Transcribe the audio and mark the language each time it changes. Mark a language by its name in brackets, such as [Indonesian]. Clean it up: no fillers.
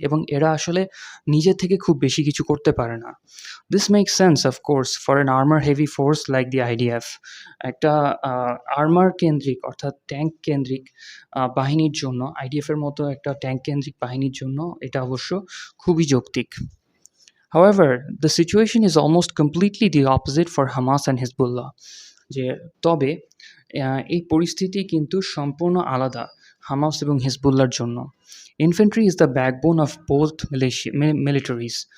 [Bangla] এবং এরা আসলে নিজে থেকে খুব বেশি কিছু করতে পারে না। [English] This makes sense of course for an armour heavy force like the IDF. [Bangla] একটা আর্মার কেন্দ্রিক অর্থাৎ ট্যাঙ্ক কেন্দ্রিক বাহিনীর জন্য, আইডিএফের মতো একটা ট্যাঙ্ক কেন্দ্রিক বাহিনীর জন্য এটা অবশ্য খুবই যৌক্তিক। [English] However, the situation is almost completely the opposite for Hamas and Hezbollah. [Bangla] যে তবে এই পরিস্থিতি কিন্তু সম্পূর্ণ আলাদা হামাস এবং হিজবুল্লাহর জন্য। [English] Infantry is the backbone of both militaries.